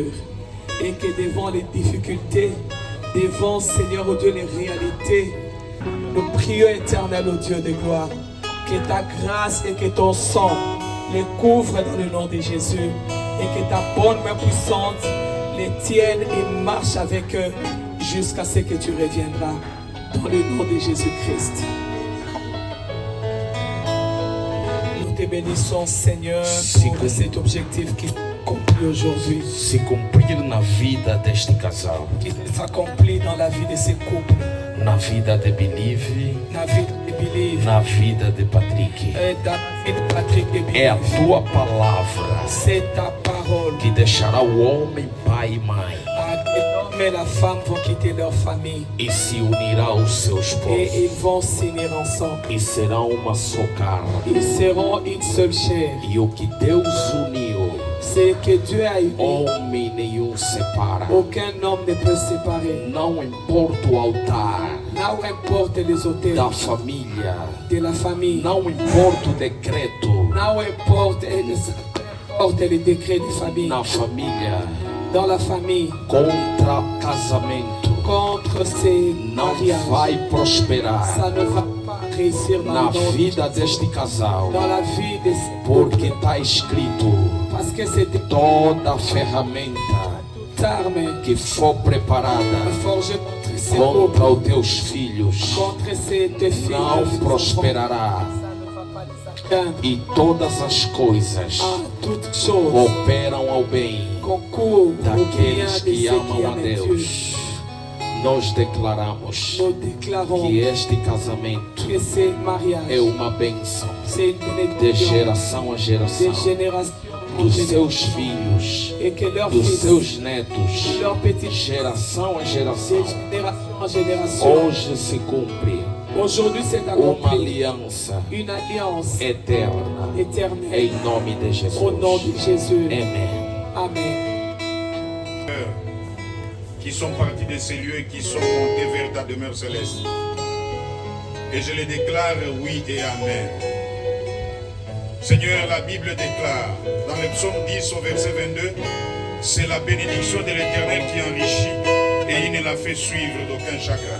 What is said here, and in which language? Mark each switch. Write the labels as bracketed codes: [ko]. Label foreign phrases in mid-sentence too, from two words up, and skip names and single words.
[fr] Et que devant les difficultés, devant, Seigneur, oh Dieu, les réalités, nous prions, éternel, oh Dieu de gloire, que ta grâce et que ton sang les couvre dans le nom de Jésus et que ta bonne main puissante les tiennent et marche avec eux jusqu'à ce que tu reviendras. Dans le nom de Jésus-Christ. Nous te bénissons, Seigneur, pour cet objectif qui s'accomplit aujourd'hui. [pt] Se cumprir na vida deste casal, [fr] Qui s'accomplit dans la vie de ces couples, [pt] na vida de Believe, [fr] dans la vie de Believe, [pt] na vida de Patrick. [fr] et dans la vie de Patrick et [pt] É a Believe. tua palavra [fr] C'est ta parole. [pt] que deixará o homem pai e mãe [fr] L'homme et la femme vont quitter leur famille [pt] e se unirá aos seus [fr] et [pt] povos [fr] ils vont s'unir ensemble. [pt] e serão uma só carne. [fr] Ils seront une seule chair. [pt] E o que Deus uniu, [fr] C'est que Dieu a uni. [pt] homem nenhum separa. [fr] Aucun homme ne peut séparer. [pt] Não importa o altar Não importe [fr] les hôtels [pt] da família, [fr] de la famille. [pt] não importa o decreto Não importe [fr] les décrets de famille. [pt] na família [fr] Dans la famille, [pt] contra casamento, [fr] contre ces [pt] não [fr] mariages, [pt] vai prosperar [fr] ça ne va pas réussir dans [pt] na [fr] le monde. [pt] vida deste casal, [fr] Dans la vie de ces [pt] porque está escrito: [fr] parce que c'est [pt] toda ferramenta [fr] toute arme [pt] que for preparada [fr] forgée contre ces [pt] contra [fr] couples, [pt] os teus filhos [fr] contre ces deux filles, [pt] não [fr] leurs [pt] prosperará, [fr] enfants, ça ne va pas les atteindre. [pt] e todas as coisas [fr] En toutes choses, [pt] cooperam ao bem [fr] concours au bien de [pt] daqueles [fr] ceux [pt] que [fr] qui [pt] amam a [fr] aiment Dieu. [pt] Deus. Nós declaramos [fr] Nous déclarons [pt] que este casamento [fr] que ces mariages, [pt] é uma bênção [fr] c'est une [pt] de [fr] bénédiction [pt] geração a geração, [fr] de génération en [pt] dos [fr] génération. [pt] seus filhos, [fr] Et que leurs [pt] dos [fr] fils, [pt] seus netos, [fr] de leurs petits, [pt] geração a [fr] de [pt] geração. [fr] génération en génération. [pt] Hoje se cumpre [fr] Aujourd'hui, c'est [pt] uma [fr] accompli [pt] aliança [fr] une alliance [pt] eterna [fr] éternelle [pt] em nome de Jesus. [fr] au nom de Jésus. [pt] Amém. [fr] Amen. Qui sont partis de ces lieux et qui sont montés vers ta demeure céleste. Et je les déclare oui et amen. Seigneur, la Bible déclare dans le psaume 10 au verset 22, c'est la bénédiction de l'Éternel qui enrichit et il ne la fait suivre d'aucun chagrin.